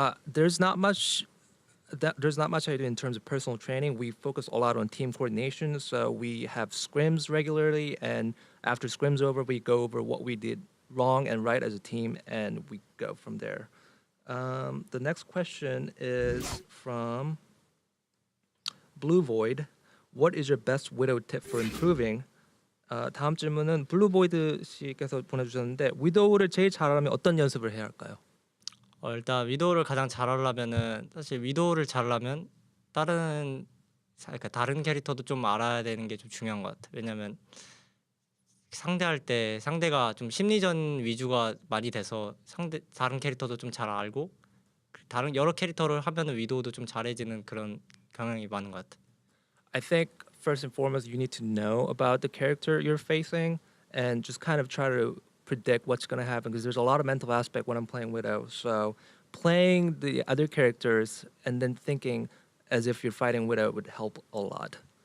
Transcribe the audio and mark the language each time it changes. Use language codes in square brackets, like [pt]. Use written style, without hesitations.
[en] There's not much I do in terms of personal training. We focus a lot on team coordination, so we have scrims regularly, and after scrims over, we go over what we did wrong and right as a team, and we go from there. The next question is from Blue Void. What is your best Widow tip for improving? [ko] 다음 질문은 블루 보이드 씨께서 보내주셨는데 위도우를 제일 잘하려면 어떤 연습을 해야 할까요? 일단 위도우를 가장 잘하려면은 사실 위도우를 잘하려면 다른 캐릭터도 좀 알아야 되는 게 좀 중요한 것 같아요. 왜냐면 상대할 때 상대가 좀 심리전 위주가 많이 돼서 다른 캐릭터도 좀 잘 알고 다른 여러 캐릭터를 하면은 위도우도 좀 잘해지는 그런 경향이 많은 것 같아요. [en] I think first and foremost you need to know about the character you're facing and just kind of try to predict what's going to happen because there's a lot of mental aspect when I'm playing Widow. So playing the other characters and then thinking as if you're fighting Widow would help a lot.